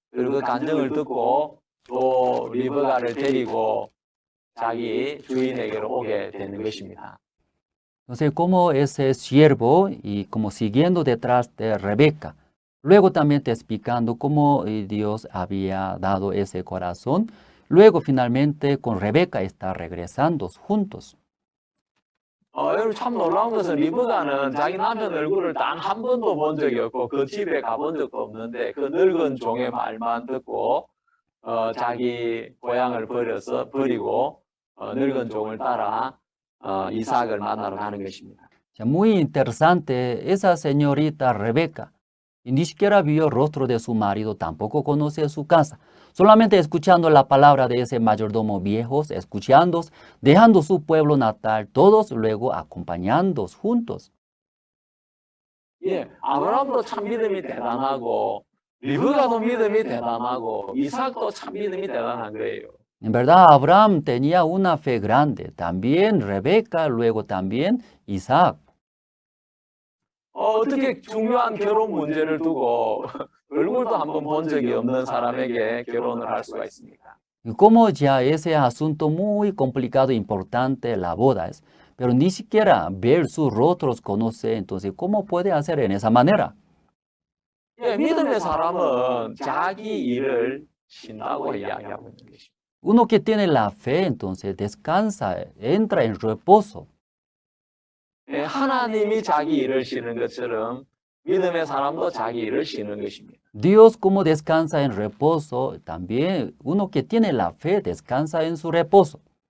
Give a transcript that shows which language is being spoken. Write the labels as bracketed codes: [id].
[ko] 그리고 그 간증을 듣고 또 리브가를 데리고 자기 주인에게로 오게 되는 것입니다. [es] Entonces, como ese siervo y como siguiendo detrás de Rebeca, luego también te explicando cómo Dios había dado ese corazón, luego finalmente con Rebeca está regresando juntos. [ko] 여러분 참 놀라운 것은 리브가는 자기 남편 얼굴을 단 한 번도 본 적이 없고 그 집에 가본 적도 없는데 그 늙은 종의 말만 듣고 자기 고향을 버리고 늙은 종을 따라 이삭을 만나러 가는 것입니다. [es] Muy interesante, esa señorita Rebeca Y ni siquiera vio el rostro de su marido, tampoco conoce su casa. Solamente escuchando la palabra de ese mayordomo viejos, escuchando, dejando su pueblo natal, todos luego acompañando juntos. [ko] 예, 아브라함도 참 믿음이 대단하고 리브가도 믿음이 대단하고 이삭도 참 믿음이 대단한 거예요. [es] En verdad, Abraham tenía una fe grande, también Rebeca, luego también Isaac. [ko] 어떻게 중요한 결혼 문제를 두고 얼굴도 한번 본 적이 없는 사람에게 결혼을 할 수가 있습니까? [es] Y como ya ese asunto muy complicado, importante, la boda es, pero ni siquiera ver sus rostros conoce, entonces, ¿cómo puede hacer en esa manera? [ko] 예, 믿음의 사람은 자기 일을 쉰다고 이야기하고 있는 것입니다. [es] Uno que tiene la fe, entonces descansa, entra en reposo. [ko] 예, 하나님이 자기 일을 쉬는 것처럼 믿음의 사람도 자기 일을 쉬는 것입니다. [es] Dios como descansa en reposo, también uno que tiene la fe descansa en su reposo.